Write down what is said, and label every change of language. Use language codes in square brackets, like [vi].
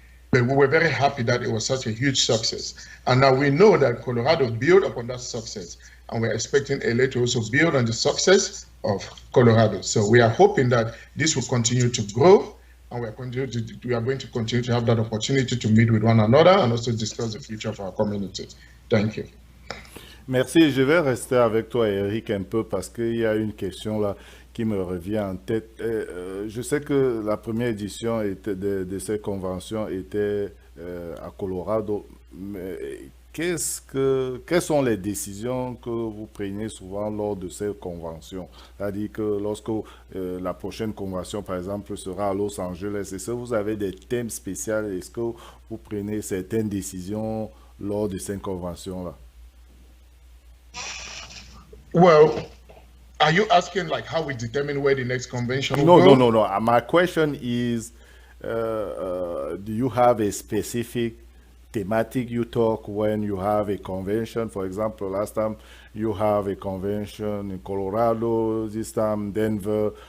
[en] But we were very happy that it was such a huge success. And now we know that Colorado built upon that success. And we're expecting LA to also build on the success of Colorado. So we are hoping that this will continue to grow. And we are going to continue to have that opportunity to meet with one another and also discuss the future of our community. Thank you. [fr] Merci. Je vais rester avec toi, Eric, un peu parce qu'il y a une question là qui me revient en tête. Je sais que la première édition de cette convention était à Colorado, mais quelles sont les décisions que vous prenez souvent lors de ces conventions? C'est-à-dire que lorsque la prochaine convention, par exemple, sera à Los Angeles, est-ce que vous avez des thèmes spéciaux? Est-ce que vous prenez certaines décisions lors de ces conventions-là? [en] Well, are you asking like how we determine where the next convention will go? No. My question is, do you have a specific thematic you talk when you have a convention? For example, last time you have a convention in Colorado, this time Denver.